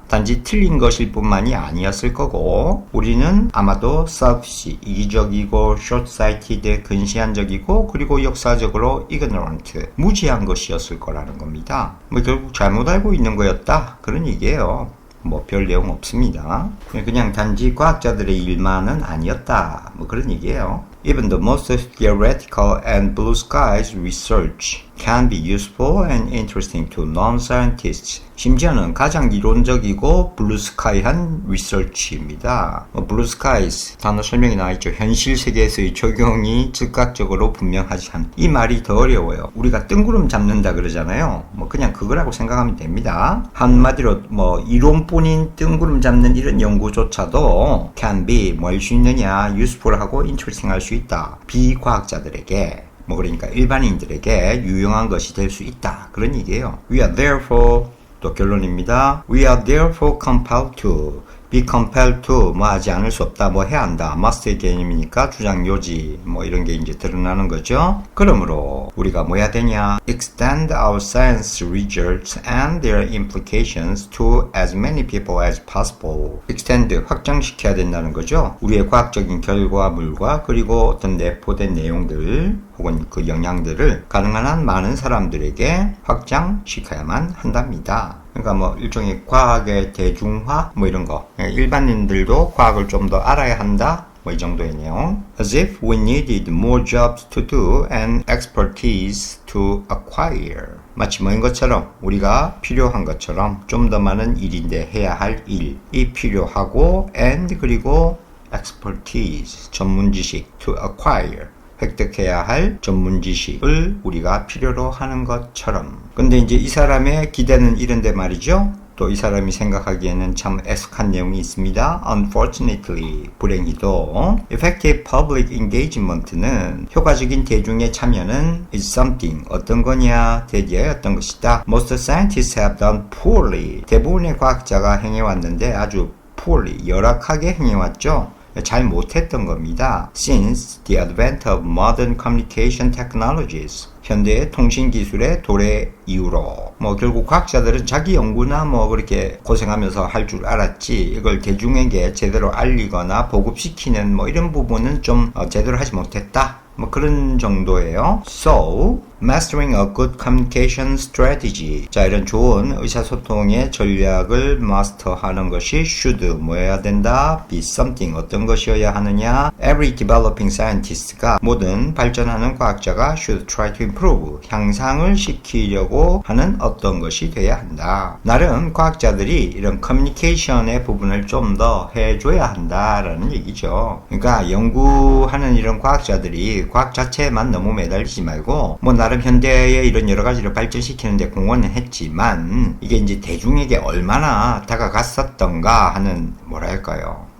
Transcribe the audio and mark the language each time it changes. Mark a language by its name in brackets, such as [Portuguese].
[Korean] 단지 틀린 것일 뿐만이 아니었을 거고, 우리는 아마도 selfish, 이기적이고 short-sighted, 근시안적이고, 그리고 역사적으로 ignorant, 무지한 것이었을 거라는 겁니다. 뭐 결국 잘못 알고 있는 거였다, 그런 얘기예요. 뭐 별 내용 없습니다. 그냥 단지 과학자들의 일만은 아니었다, 뭐 그런 얘기예요. [English] Even the most theoretical and blue skies research, can be useful and interesting to non-scientists. [Korean] 심지어는 가장 이론적이고 블루스카이한 리서치입니다. 블루스카이스 단어 설명이 나와있죠. 현실 세계에서의 적용이 즉각적으로 분명하지 않. 이 말이 더 어려워요. 우리가 뜬구름 잡는다 그러잖아요. 그냥 그거라고 생각하면 됩니다. 한마디로 이론뿐인 뜬구름 잡는 이런 연구조차도 [English] can be [Korean] 할 수 있느냐, useful하고 interesting 할 수 있다. 비과학자들에게 그러니까 일반인들에게 유용한 것이 될 수 있다. 그런 얘기예요. [English] We are therefore [Korean] 또 결론입니다. [English] We are therefore compelled to be compelled to [Korean] 하지 않을 수 없다. 해야 한다. must의 개념이니까 주장 요지 이런 게 이제 드러나는 거죠. 그러므로 우리가 뭐 해야 되냐? [English] extend our science results and their implications to as many people as possible. [Korean] extend 확장시켜야 된다는 거죠. 우리의 과학적인 결과물과 그리고 어떤 내포된 내용들 혹은 그 영향들을 가능한 한 많은 사람들에게 확장시켜야만 한답니다. 그러니까 일종의 과학의 대중화 이런 거. 일반인들도 과학을 좀 더 알아야 한다. 이 정도의 내용. [English] As if we needed more jobs to do and expertise to acquire. [Korean] 마치 뭐인 것처럼 우리가 필요한 것처럼 좀 더 많은 일인데 해야 할 일이 필요하고 and 그리고 expertise 전문 지식 [English] to acquire. [Korean] 획득해야 할 전문 지식을 우리가 필요로 하는 것처럼. 근데 이제 이 사람의 기대는 이런데 말이죠. 또 이 사람이 생각하기에는 참 애석한 내용이 있습니다. Unfortunately, 불행히도 [English] effective public engagement [Korean] 는 효과적인 대중의 참여는 [English] is something, [Korean] 어떤 거냐, 대기의 어떤 것이다. [English] Most scientists have done poorly. [Korean] 대부분의 과학자가 행해왔는데 아주 poorly, 열악하게 행해왔죠. 잘 못했던 겁니다. [English] Since the advent of modern communication technologies. [Korean] 현대의 통신 기술의 도래 이후로 결국 과학자들은 자기 연구나 그렇게 고생하면서 할 줄 알았지 이걸 대중에게 제대로 알리거나 보급시키는 이런 부분은 좀 제대로 하지 못했다. 그런 정도예요. [English] So, mastering a good communication strategy. [Korean] 자, 이런 좋은 의사소통의 전략을 마스터하는 것이 should 뭐여야 된다? [English] be something. [Korean] 어떤 것이어야 하느냐? [English] Every developing scientist가 [Korean] 모든 발전하는 과학자가 [English] should try to improve. [Korean] 향상을 시키려고 하는 어떤 것이 돼야 한다. 나름 과학자들이 이런 커뮤니케이션의 부분을 좀 더 해줘야 한다라는 얘기죠. 그러니까 연구하는 이런 과학자들이 과학 자체에만 너무 매달리지 말고 나름 현대의 이런 여러 가지를 발전시키는데 공헌은 했지만 이게 이제 대중에게 얼마나 다가갔었던가 하는 뭐랄까요.